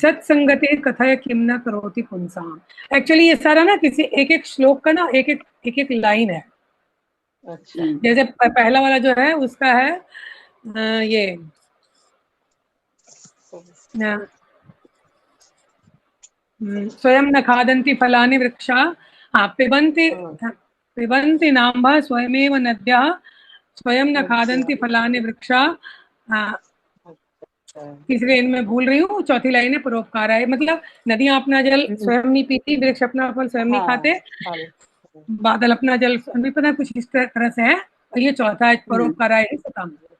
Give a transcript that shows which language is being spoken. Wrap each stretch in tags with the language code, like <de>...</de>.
<sa>सत्संगते कथय किम न करोति पुंसाम।</sa> <hi>एक्चुअली ये सारा ना किसी एक एक श्लोक का ना एक एक लाइन है। अच्छा जैसे पहला वाला जो है उसका है ये</hi> <sa>स्वयं न खादन्ति फलानि वृक्षा। हाँ, पिबन्ति नाम्भः स्वयमेव नद्यः स्वयं न</sa> <hi>अच्छा</hi> <sa>खादन्ति फलानि वृक्षा।</sa> <hi>तीसरे इनमें भूल रही हूँ, चौथी लाइन है परोपकाराय, मतलब नदियां अपना जल स्वयं नहीं पीती, वृक्ष अपना फल स्वयं नहीं हाँ खाते, बादल अपना जल नहीं, पता कुछ इस तरह से है। और ये चौथा है</hi> <sa>परोपकाराय ही सताम।</sa>